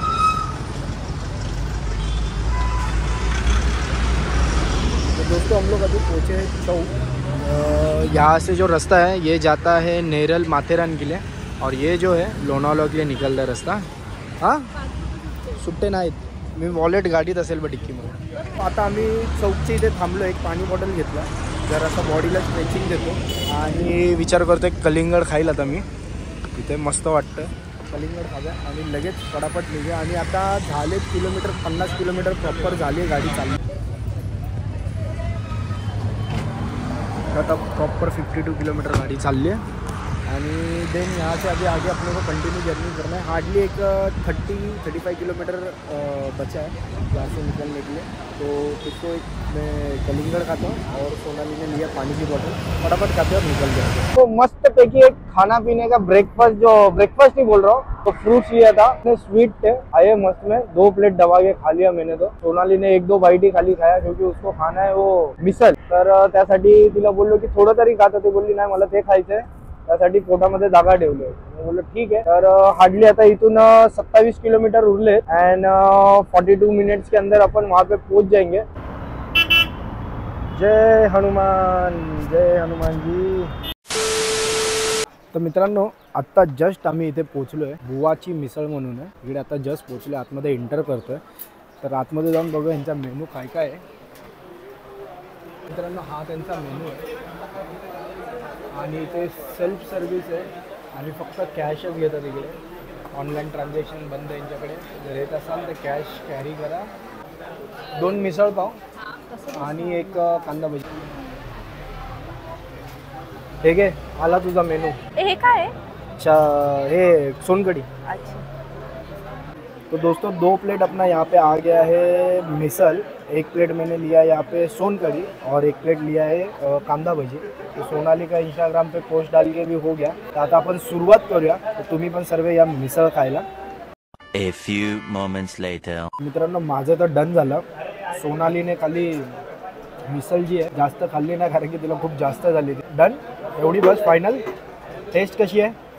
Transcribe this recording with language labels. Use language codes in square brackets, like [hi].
[hi] तो दोस्तों हम लोग अभी पहुँचे हैं चौक। यहाँ से जो रास्ता है ये जाता है नेरल माथेरान के लिए, और ये जो है लोणावळा के लिए निकलता रास्ता. [mr] हां सुट्टे नाहीत, मी वॉलेट गाडीत असेल बा डिक्कीमध्ये. आता आम्ही चौकच्या इथे थांबलो, एक पाणी बॉटल घेतला, जरासा बॉडीला स्ट्रेचिंग देतो आणि विचार करतो एक कलिंगड खाईल आता मी. इथे मस्त वाटतं, कलिंगड खाजा आणि लगेच पटापट निघूया. आणि आता झाले किलोमीटर 50 किलोमीटर प्रॉपर झाली गाडी चालली. आता प्रॉपर 52 किलोमीटर गाड़ी चालली [hi] है. आणि देन यहाँ से अभी आगे अपने को कंटिन्यू जर्नी करना है. हार्डली एक 30-35 किलोमीटर बचा है यहाँ से निकलने के लिए. तो इसको एक मैं कलिंगड़ खाता हूँ और सोनाली ने लिया पानी की बोतल, फटाफट खाते और निकल जाते. तो मस्त पैकी एक खाना पीने का ब्रेकफास्ट, जो ब्रेकफास्ट ही बोल रहा हूँ, तो फ्रूट्स लिया था, स्वीट थे, आए मस्त में 2 प्लेट दबा के खा लिया मैंने. तो सोनाली ने 1-2 बाईट ही खाली खाया, क्योंकि उसको खाना है वो मिसल. [mr] तर त्यासाठी तिला बोललो की थोडं तरी खाता. ते बोलली नाही मला ते खायचं आहे, त्यासाठी पोटामध्ये जागा ठेवली. मी बोललो ठीक आहे. तर हार्डली आता इथून 27 किलोमीटर उरले [hi] एंड 42 मिनट्स के अंदर अपन वहाँ पे पहुँच जाएंगे. जय हनुमान, जय हनुमान जी. [mr] तर मित्रांनो आत्ता जस्ट आम्ही इथे पोहोचलो आहे. बुवाची मिसळ म्हणून आहे इकडे. आता जस्ट पोहोचलो, आतमध्ये एंटर करतोय. तर आतमध्ये जाऊन बघूया यांचा मेनू काय काय आहे. मित्रांनो हा त्यांचा मेनू आहे आणि इथे सेल्फ सर्व्हिस आहे आणि फक्त कॅशच घेतात इकडे. ऑनलाईन ट्रान्झॅक्शन बंद आहे यांच्याकडे. जर येत असाल तर कॅश कॅरी करा. 2 मिसळ पाव आणि एक कांदा भजी. ठीक आहे, आला तुझा मेनू. हे काय आहे? हे सोनकढी. अच्छा. [hi] तो दोस्तों 2 प्लेट अपना यहाँ पे आ गया है मिसल. 1 प्लेट मैंने लिया यहाँ पे सोनकढ़ी और 1 प्लेट लिया है कांदा भजी. तो सोनाली का इंस्टाग्राम पे पोस्ट डाल के भी हो गया. [mr] तर आता आपण सुरुवात करूया. तर तुम्ही पण सर्व या मिसळ खायला. [en] A few moments later. [mr] मित्रांनो माझं तर डन झालं. सोनालीने खाली मिसळ जी आहे जास्त खाल्ली नाही, कारण की तिला खूप जास्त झाली. डन, एवढी बस फायनल. टेस्ट कशी आहे?